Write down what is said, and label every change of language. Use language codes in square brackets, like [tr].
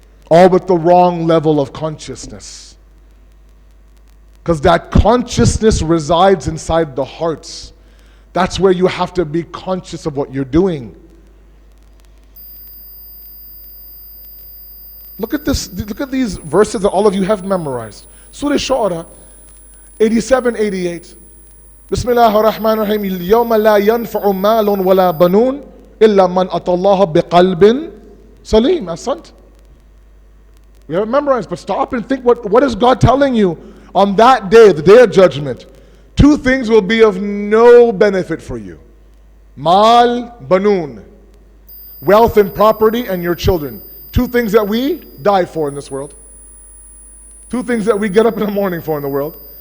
[en] All with the wrong level of consciousness. Because that consciousness resides inside the hearts. That's where you have to be conscious of what you're doing. Look at this. Look at these verses that all of you have memorized. Surah Shu'ara, 87, 88. Bismillah ar-Rahman ar-Rahim. [ar] اليوم لا ينفع مال ولا بنون إلا من أتى الله بقلب سليم. Asad. [en] We have it memorized, but stop and think, what is God telling you? On that day, the day of judgment, two things will be of no benefit for you. Mal, banun. Wealth and property and your children. Two things that we die for in this world. Two things that we get up in the morning for in the world.